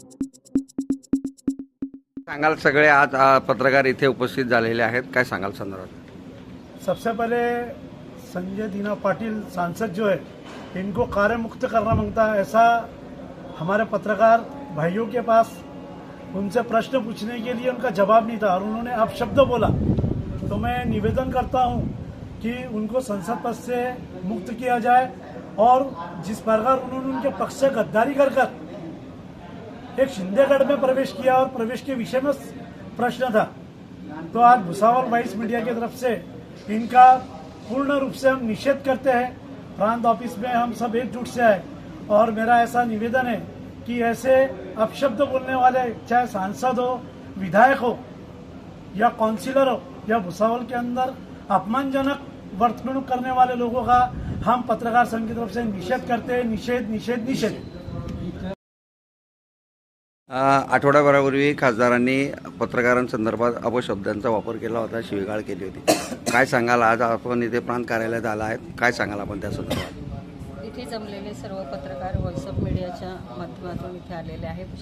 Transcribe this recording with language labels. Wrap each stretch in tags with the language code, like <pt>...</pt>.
<mr>सांगाल सगळे आज पत्रकार इथे उपस्थित झालेले आहेत, काय सांगाल संदर्भात?</mr> <hi>सबसे पहले संजय दीना पाटिल सांसद जो है इनको कार्य मुक्त करना मांगता है। ऐसा हमारे पत्रकार भाइयों के पास उनसे प्रश्न पूछने के लिए उनका जवाब नहीं था और उन्होंने अपशब्द बोला। तो मैं निवेदन करता हूं कि उनको संसद पद से मुक्त किया जाए और जिस प्रकार उन्होंने उनके पक्ष से गद्दारी कर एक शिंदेगढ़ में प्रवेश किया और प्रवेश के विषय में प्रश्न था, तो आज भुसावल वाइस मीडिया की तरफ से इनका पूर्ण रूप से हम निषेध करते हैं। प्रांत ऑफिस में हम सब एकजुट से आए और मेरा ऐसा निवेदन है कि ऐसे अपशब्द बोलने वाले चाहे सांसद हो, विधायक हो या काउंसिलर हो या भुसावल के अंदर अपमानजनक वर्तणूक करने वाले लोगों का हम पत्रकार संघ की तरफ से निषेध करते हैं। निषेध निषेध निषेध।</hi> <mr>आठवड्याभरापूर्वी खासदारांनी पत्रकारांसंदर्भात अपशब्दांचा वापर केला होता, शिवीगाळ केली होती, काय सांगाल? आज आपण इथे प्रांत कार्यालयात आला आहेत, काय सांगाल आपण त्या संदर्भात? इथे जमलेले सर्व पत्रकार व्हॉइस ऑफ मीडियाच्या माध्यमातून इथे आलेले आहेत।</mr>